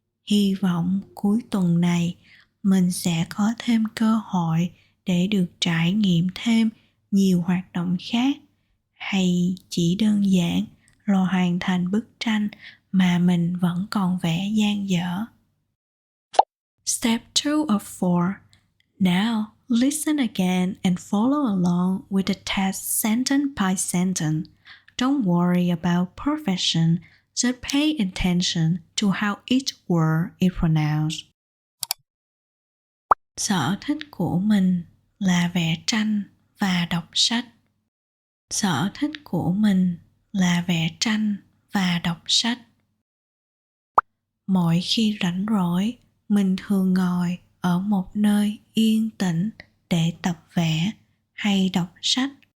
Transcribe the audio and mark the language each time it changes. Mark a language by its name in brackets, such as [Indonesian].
[Vietnamese] Hy vọng cuối tuần này mình sẽ có thêm cơ hội để được trải nghiệm thêm nhiều hoạt động khác, hay chỉ đơn giản là hoàn thành bức tranh mà mình vẫn còn vẽ dang dở. [English] Step 2 of 4. Now, listen again and follow along with the text sentence by sentence. Don't worry about perfection, just pay attention to how each word is pronounced. [Vietnamese] Sở thích của mình là vẽ tranh và đọc sách. Sở thích của mình là vẽ tranh và đọc sách. Mỗi khi rảnh rỗi, mình thường ngồi ở một nơi yên tĩnh để tập vẽ hay đọc sách.